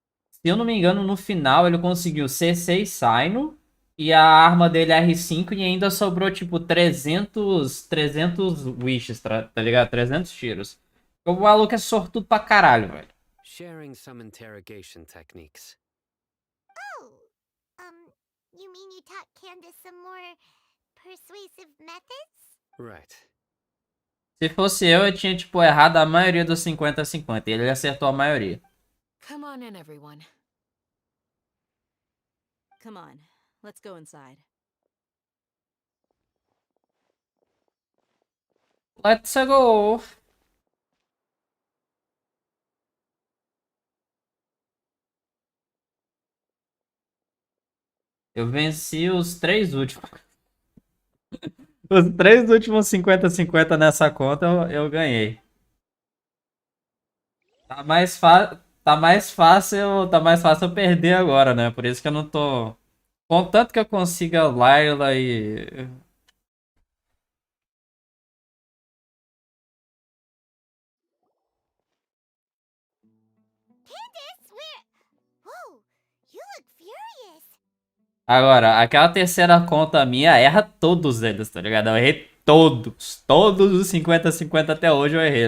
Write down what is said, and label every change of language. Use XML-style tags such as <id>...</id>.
<pt>Se eu não me engano, no final ele conseguiu C6 Sino e a arma dele é R5 e ainda sobrou, tipo, 300 wishes, tá ligado? 300 tiros. O maluco é sortudo pra caralho, velho.</pt> <en>Sharing some interrogation techniques. Oh, you mean you taught Candace some more persuasive methods? Right.</en> <pt>Se fosse eu tinha, tipo, errado a maioria dos 50-50. E ele acertou a maioria.</pt> <en>Come on in, everyone. Come on, let's go inside. Let's go!</en> <pt>Eu venci os 3 últimos. Os 3 últimos 50-50 nessa conta eu ganhei. Tá mais fácil eu perder agora, né? Por isso que eu não tô... Contanto que eu consiga Layla e...</pt> <en>Candace, Whoa, you look furious.</en> <pt>Agora, aquela terceira conta minha erra todos eles, tá ligado? Eu errei todos. Todos os 50-50 até hoje eu errei.</pt>